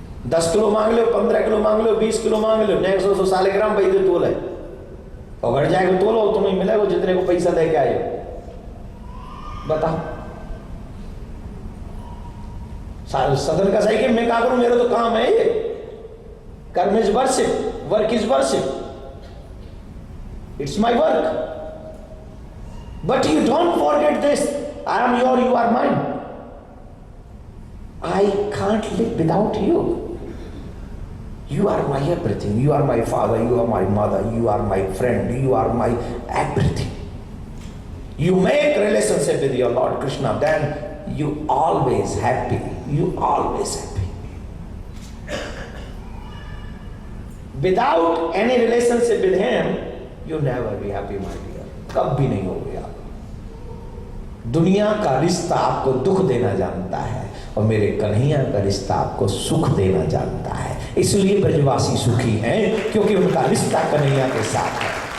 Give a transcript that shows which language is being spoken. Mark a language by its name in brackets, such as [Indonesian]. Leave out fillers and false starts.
[Hindi] 10 kilo मांग लो, 15 kilo मांग लो, 20 kilo मांग लो, 100 सालिग्राम भाई दे तोले, और घर जाएगा तोलो, तुम्हें मिलेगा जितने को पैसा दे के आए। बताओ, सदन कसाई के मैं क्या करूं? मेरा तो काम है ये। [English] Karma is worship, work is worship, it's my work. But you don't forget this. I am your, you are mine. I can't live without you. You are my everything. You are my father, you are my mother, you are my friend, you are my everything. You make relationship with your Lord Krishna, then you always happy. You always happy. Without any relationship with him, you never be happy, my dear. [Hindi] कब भी नहीं होगे आप। दुनिया का रिश्ता आपको दुख देना जानता है, और मेरे कन्हैया का रिश्ता आपको सुख देना जानता है। इसलिए ब्रजवासी सुखी हैं क्योंकि उनका रिश्ता कन्हैया के साथ है।